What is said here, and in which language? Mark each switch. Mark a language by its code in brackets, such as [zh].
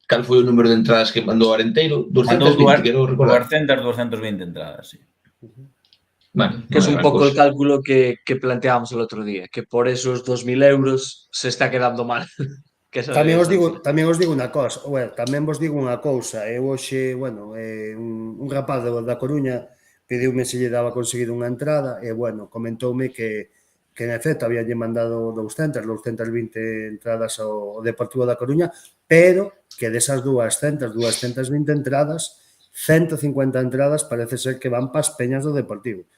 [gl] Cal foi o número de entradas que mandou Arenteiro? 220, quero recordar. 220 entradas, sí. [es] Bueno, que es [gl] un pouco [es] el cálculo que planteábamos el [gl] outro [es] día, que por esos 2.000 euros se está quedando mal. [gl] Tamén os digo unha cousa, tamén vos digo unha cousa, eu hoxe, bueno, un rapaz da Coruña pediume se lle daba a conseguir unha entrada e, bueno, comentoume que en efecto habíalle mandado 220 entradas ao Deportivo da Coruña, pero que desas 220 entradas, 150 entradas parece ser que van para as peñas do Deportivo.